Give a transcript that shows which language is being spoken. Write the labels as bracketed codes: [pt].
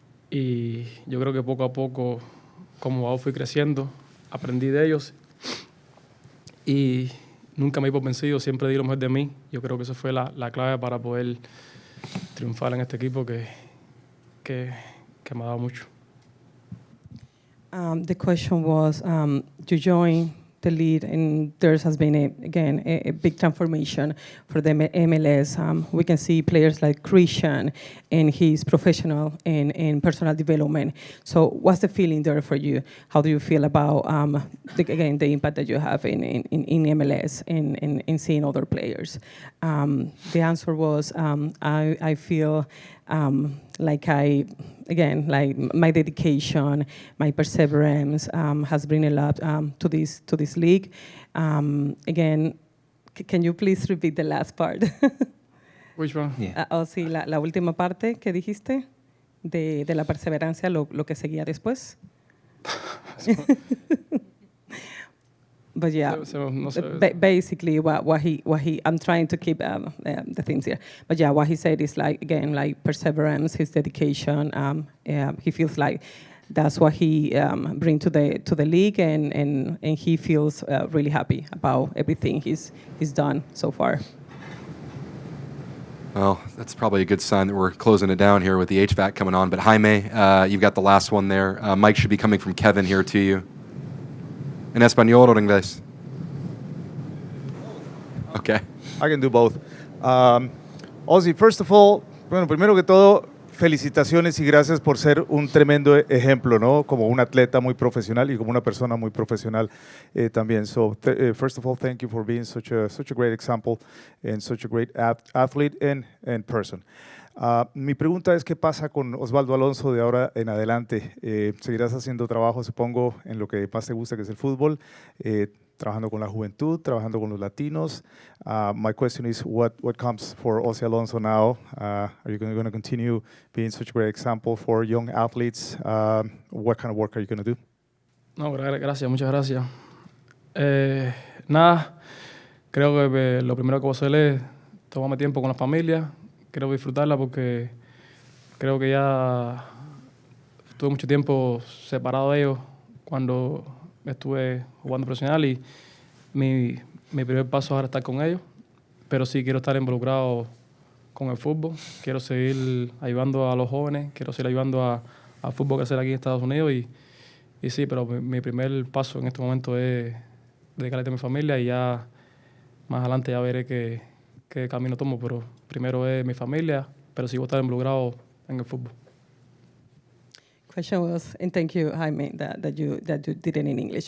[es] Y yo creo que poco a poco, como jugador, fui creciendo, aprendí de ellos y nunca me di por vencido, siempre di lo mejor de mí. Yo creo que eso fue la clave para poder triunfar en este equipo que me ha dado mucho. [en] The question was, you joined the league, and there has been, a big transformation for the MLS. We can see players like Christian, and he's professional in personal development. So what's the feeling there for you? How do you feel about, the impact that you have in MLS in seeing other players? The answer was, I feel like like my dedication, my perseverance has brought a lot to this league. Again, can you please repeat the last part? Which one? Yeah. [es] Sí, la última parte que dijiste de la perseverancia, lo que seguía después. [en] But yeah, basically what he I'm trying to keep the things here. But yeah, what he said is like perseverance, his dedication. He feels like that's what he brings to the league, and he feels really happy about everything he's done so far. Well, that's probably a good sign that we're closing it down here with the HVAC coming on. But Jaime, you've got the last one there. Mike should be coming from Kevin here to you. [es] ¿En español o en inglés? [en] Okay. I can do both. [es] Ozzie, [en] first of all, [es] bueno, primero que todo, felicitaciones y gracias por ser un tremendo ejemplo, ¿no? Como un atleta muy profesional y como una persona muy profesional también. [en] So, first of all, thank you for being such a great example and such a great athlete and person. [es] Mi pregunta es, ¿qué pasa con Osvaldo Alonso de ahora en adelante? ¿Seguirás haciendo trabajo, supongo, en lo que más te gusta, que es el fútbol? Trabajando con la juventud, trabajando con los latinos. [en] My question is, what comes for Ozzie Alonso now? Are you going to continue being such a great example for young athletes? What kind of work are you going to do? [es] No, gracias, muchas gracias. Nada, creo que lo primero que voy a hacer es tomarme tiempo con la familia, quiero disfrutarla porque creo que ya tuve mucho tiempo separado de ellos cuando estuve jugando profesional y mi primer paso es ahora estar con ellos, pero sí quiero estar involucrado con el fútbol, quiero seguir ayudando a los jóvenes, quiero seguir ayudando al fútbol que hacer aquí en Estados Unidos y sí, pero mi primer paso en este momento es dedicarle a mi familia y ya más adelante ya veré qué camino tomo, pero primero es mi familia, pero sí voy a estar involucrado en el fútbol. [en] Question was, and thank you, Jaime, that you did it in English.